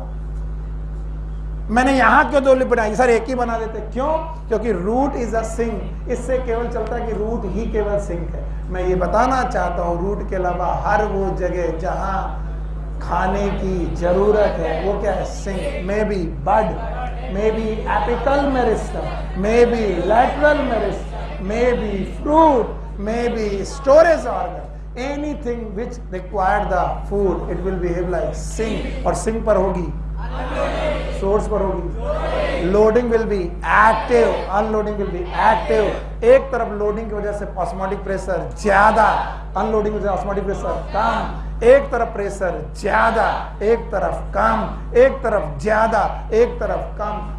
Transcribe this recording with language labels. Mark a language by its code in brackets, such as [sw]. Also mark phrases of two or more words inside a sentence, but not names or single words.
[hi] मैंने यहां क्यों 2 बनाई? सर एक ही बना देते। क्यों? [en] क्योंकि root is a sink. [hi] इससे केवल चलता है कि रूट ही केवल सिंक है। मैं ये बताना चाहता हूं रूट के अलावा हर वो जगह जहां खाने की जरूरत है वो क्या है? [en] sink. may be bud, may be apical meristem, may be lateral meristem, may be fruit, may be storage organ, anything which require the food, it will behave like sink। [hi] और सिंक पर होगी, सोर्स पर होगी। [en] loading will be active, unloading will be active. [hi] एक तरफ लोडिंग की वजह से [en] osmotic pressure [hi] ज्यादा, अनलोडिंग की वजह से [en] osmotic pressure [hi] कम। एक तरफ प्रेशर ज्यादा, एक तरफ कम, एक तरफ ज्यादा, एक तरफ कम।